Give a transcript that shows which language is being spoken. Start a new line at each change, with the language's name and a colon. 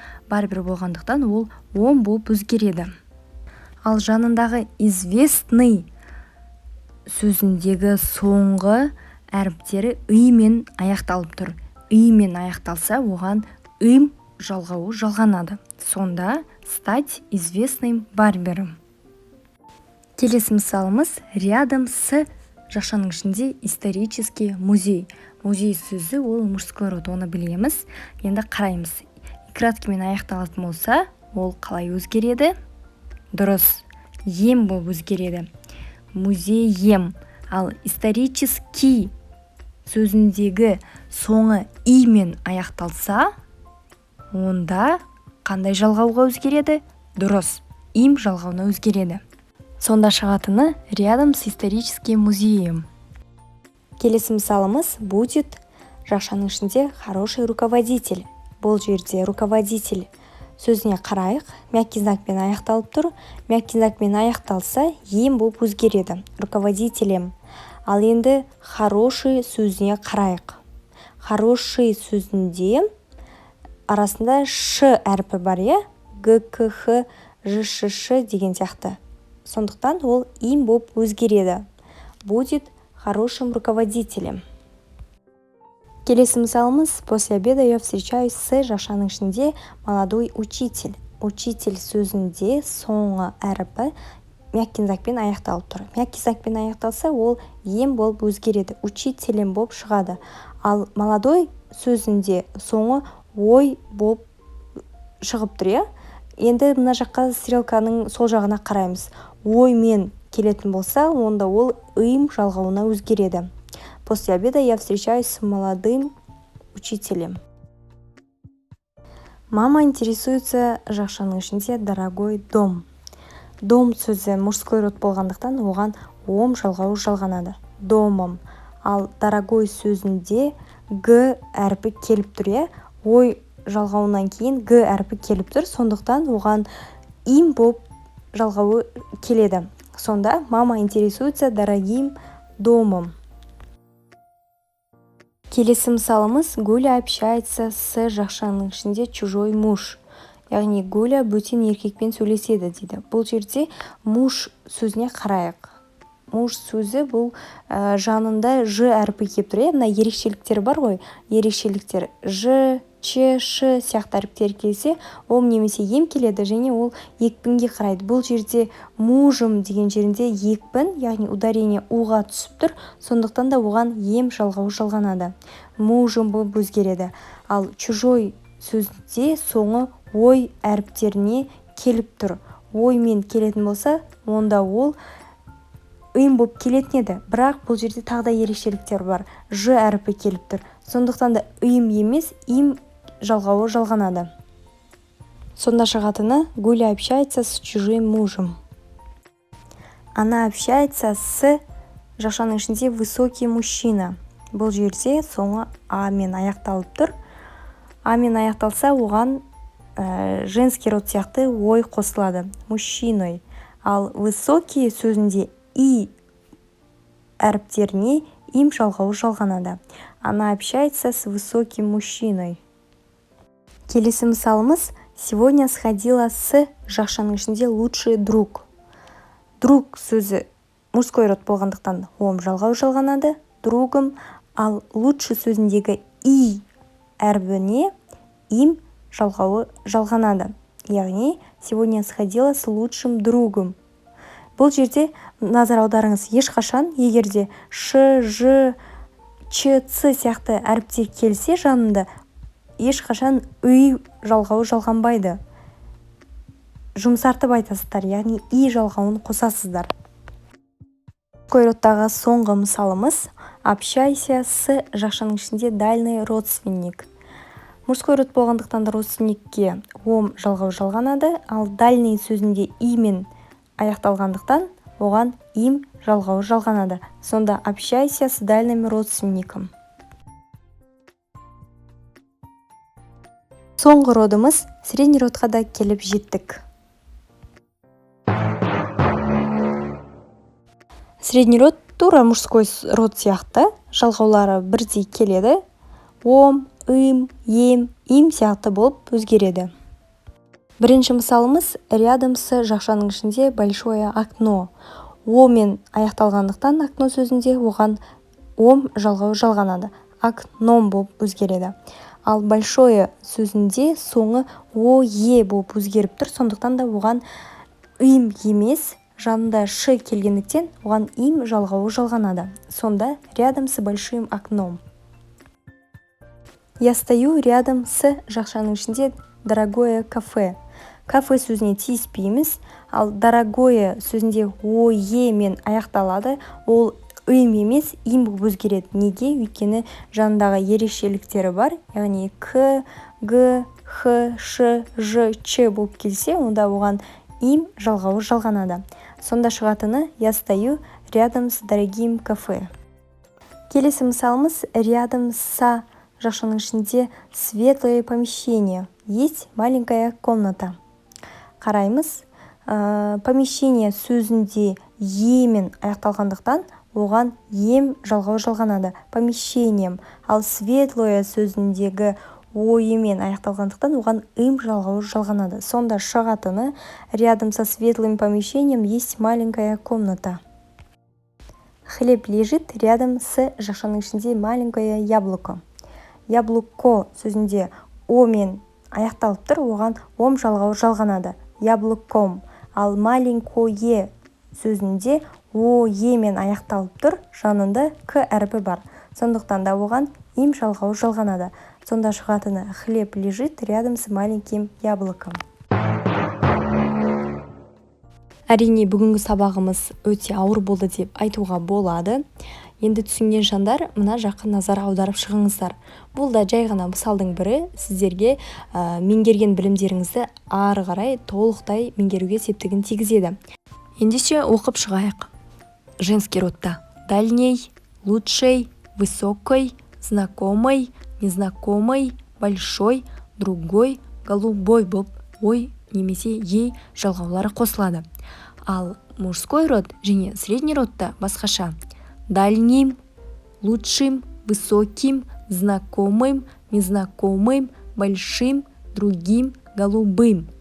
Kazakh: Барбер болғандықтан ол ом болып өзгереді. Ал жанындағы известный сөзіндегі соңғы әріптері ыймен аяқталып тұр. Ыймен аяқталса, оған ым жалғауы жалғанады. Сонда
Russian: стать известным барбером.
Kazakh: Келесі мысалымыз
Russian: рядом с
Kazakh: жақшаның ішінде
Russian: исторический музей.
Kazakh: Музей сөзі ол мужской род, оны білеміз. Енді қараймыз. Краткемен аяқталатын болса, ол қалай өзгереді? Дұрыс, ем болып өзгереді. Музейем. Ал исторический сөзіндегі соңы имен аяқталса, онда қандай жалғауға өзгереді? Дұрыс, им жалғауына өзгереді. Сонда шығатыны
Russian: рядом с историческим музеем.
Kazakh: Келесі мысалымыз
Russian: будет
Kazakh: жақшаның ішінде
Russian: хороший руководитель.
Kazakh: Бұл жерде руководитель сөзіне қарайық. Мягкий знакпен аяқталып тұр. Мягкий знакпен аяқталса, ем болып өзгереді. Руководителем. Ал енді хороший сөзіне қарайық. Хороший сөзінде арасында ш әрпі бар, г, к, х, ж, ш, ш деген сияқты. Сондықтан ол им болып өзгереді.
Russian: Будет хорошим руководителем.
Kazakh: Келесі мысалымыз.
Russian: После обеда я встречаюсь с
Kazakh: жақшаның ішінде
Russian: молодой учитель.
Kazakh: Учитель сөзінде соңғы әріпі мягкий знакпен аяқталып тұр. Мягкий знакпен аяқталса, ол ем болып өзгереді. Учителем болып шығады. Ал молодой сөзінде соңы ой болып шығып тұр. Енді мына жаққа стрелканың сол жағына қараймыз. Оймен келетін болса, онда ол ым жалғауына өзгереді.
Russian: После обеда я встречаюсь с молодым учителем. Мама интересуется
Kazakh: жақшаның ішінде
Russian: дорогой дом.
Kazakh: Дом сөзі мужской род болғандықтан оған ом жалғауы жалғанады. Домом. Ал дорогой сөзінде г әрпі келіп тұр. Ой жалғауынан кейін г әрпі келіп тұр. Сондықтан оған им болып жалғауы келеді. Сонда
Russian: мама интересуется дорогим домом.
Kazakh: Келесі мысалымыз.
Russian: Гуля общается с
Kazakh: жақшаның ішінде
Russian: чужой муж.
Kazakh: Яғни Гуля бөтен еркекпен сөйлеседі дейді. Бұл жерде муж сөзіне қарайық. Муж сөзі бұл жанында ж әрпі келіп тұр. Мына ерекшеліктер бар ғой. Ерекшеліктер ж, ч, ш сияқты әріптер келсе, ом немесе ем келеді, және ол екпінге қарайды. Бұл жерде мужым деген жерінде екпін, яғни ударение уға түсіп тұр. Сондықтан да оған ем жалғауы жалғанады. Мужым болып өзгереді. Ал чужой сөзінде соңы ой әріптеріне келіп тұр. Оймен келетін болса, онда ол ым болып келетін еді. Бірақ бұл жерде тағы да ерекшеліктер бар. Ж әріпі келіп тұр. Сондықтан да ым емес, им жалғауы жалғанады. Сонда шығатыны
Russian: Гуля общается с чужим мужем. Она общается с
Kazakh: жақшаның ішінде
Russian: высокий мужчина.
Kazakh: Бұл жерде соңы а мен аяқталып тұр. А мен аяқталса, оған женский род сияқты ой қосылады. Мужчиной. Ал высокий сөзінде и әріптеріне им жалғауы жалғанады.
Russian: Она общается с высоким мужчиной.
Kazakh: Келесі мысалымыз.
Russian: Сегодня сходила с
Kazakh: жақшаның ішінде
Russian: лучший друг.
Kazakh: Друг сөзі мужской род болғандықтан ом жалғауы жалғанады. Другым. Ал лучший сөзіндегі и әрбіне им жалғауы жалғанады. Яғни
Russian: сегодня сходила с лучшим другом.
Kazakh: Бұл жерде назар аударыңыз, ешқашан егерде ш, ж, ч, ц сияқты әріптер келсе жанында, ешқашан үй жалғауы жалғанбайды. Жұмсартып айтасыздар, яғни и жалғауын қосасыздар. мужской родтағы соңғы мысалымыз
Russian: общайся с
Kazakh: жақшаның ішінде
Russian: дальный родственник.
Kazakh: Мужской род болғандықтан родственникке ом жалғау жалғанады, ал дальный сөзінде имен аяқталғандықтан оған им жалғау жалғанады. Сонда
Russian: общайся с дальним родственником.
Kazakh: Соңғы родымыз средний родқа да келіп жеттік. Средний род тура мужской род сияқты, жалғаулары бірдей келеді. Ом, им, им сияқты болып өзгереді. Бірінші мысалымыз
Russian: рядом с
Kazakh: жақшаның ішінде
Russian: большое окно.
Kazakh: Омен аяқталғандықтан окно сөзінде оған ом жалғау жалғанады. Окном болып өзгереді. Ал большое сөзінде соңы ое болып өзгеріп тұр, сондықтан да оған им емес, жанында ш келгендіктен оған им жалғауы жалғанады. Сонда
Russian: рядом с большим окном. Я стою рядом с
Kazakh: жақшаның ішінде
Russian: дорогое кафе.
Kazakh: Кафе сөзіне тиіспейміз, ал дорогое сөзінде ое мен аяқталады, ол им емес, им болып өзгереді. Неге? Өйткені жанындағы ерекшеліктері бар, яғни к, г, х, ш, ж, ч болып келсе, онда оған им жалғауы жалғанады. Сонда шығатыны
Russian: я стою рядом с дорогим кафе.
Kazakh: Келесі мысалымыз
Russian: рядом с
Kazakh: жақшаның ішінде
Russian: светлое помещение. Есть маленькая комната.
Kazakh: Қараймыз, помещение сөзінде емен аяқталғандықтан оған ем жалғау жалғанады. Помещением. Ал светлое сөзіндегі ойымен аяқталғандықтан оған им жалғау жалғанады. Сонда шығатыны
Russian: рядом со светлым помещением есть маленькая комната. Хлеб лежит рядом с
Kazakh: жақшаның ішінде
Russian: маленькое яблоко.
Kazakh: Яблоко сөзінде омен аяқталып тұр, оған ом жалғау жалғанады. Яблоком. Ал маленькое сөзінде емен аяқталып тұр, жанында к әрпі бар. Сондықтан да оған им жалғау жалғанады. Сонда шығатыны
Russian: хлеб лежит рядом с маленьким яблоком.
Kazakh: Әрине, бүгінгі сабағымыз өте ауыр болды деп айтуға болады. Енді түсінген жандар мына жаққа назар аударып шығыңыздар. Бұл да жай ғана мысалдың бірі, сіздерге меңгерген білімдеріңізді ары қарай толықтай меңгеруге септігін тигізеді. Ендеше оқып шығайық. Женский родта: дальний, лучший, высокий, знакомый, незнакомый, большой, другой, голубой болып ой немесе ей жалғаулары қосылады. Ал мужской род және средний родта басқаша: дальним, лучшим, высоким, знакомым, незнакомым, большим, другим, голубым.